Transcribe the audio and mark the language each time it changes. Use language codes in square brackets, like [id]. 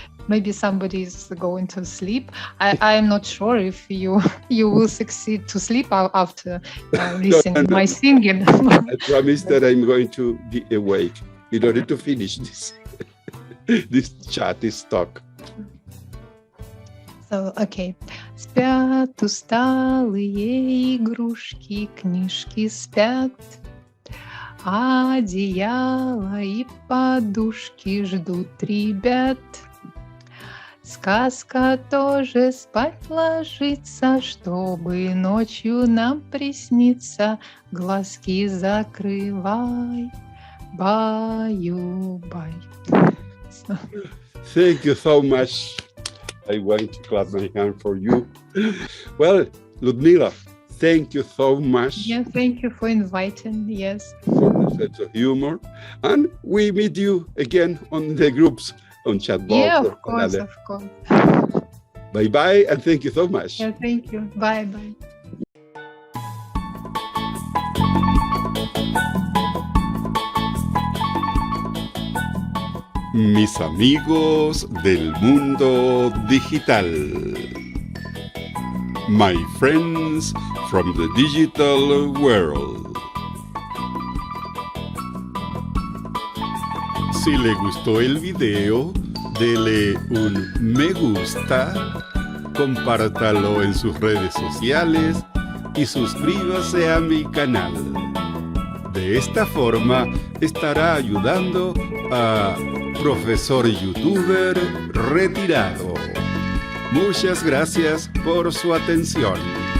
[en] Maybe somebody is going to sleep. I am not sure if you will succeed to sleep after listening to my singing. I promise that I'm going to be awake in order to finish this chat, this talk. So, okay. [ru] Спят усталые игрушки, книжки спят. Одеяло и подушки ждут ребят. Сказка тоже спать ложится, чтобы ночью нам присниться. Глазки закрывай, баю-бай. [en] Thank you so much. I want to clap my hand for you. Well, Ludmila, thank you so much. Yeah, thank you for inviting. Yes. For the sense of humor. And we meet you again on the groups on chatbot. Yeah, of course. Bye-bye, and thank you so much. Yeah, thank you. Bye-bye. [es] Mis amigos del mundo digital. [en] My friends from the digital world. [es] Si le gustó el video, dele un me gusta, compártalo en sus redes sociales y suscríbase a mi canal. De esta forma estará ayudando a Profesor YouTuber retirado. Muchas gracias por su atención.